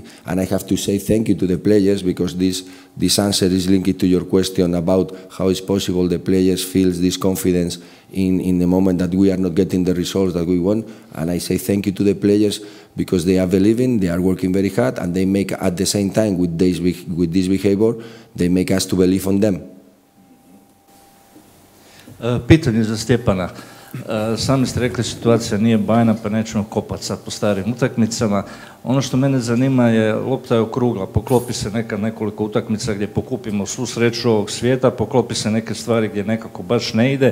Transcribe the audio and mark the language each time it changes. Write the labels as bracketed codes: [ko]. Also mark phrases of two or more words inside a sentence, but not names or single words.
[en] And I have to say thank you to the players, because this answer is linked to your question about how it's possible the players feel this confidence in the moment that we are not getting the results that we want. And I say thank you to the players, because they are believing, they are working very hard, and they make at the same time with this behavior, they make us to believe on them. [hr] Pitanje za Stjepana. Sami ste rekli, situacija nije bajna, pa nećemo kopati sad po starim utakmicama. Ono što mene zanima je, lopta je okrugla, poklopi se nekoliko utakmica gdje pokupimo svu sreću ovog svijeta, poklopi se neke stvari gdje nekako baš ne ide.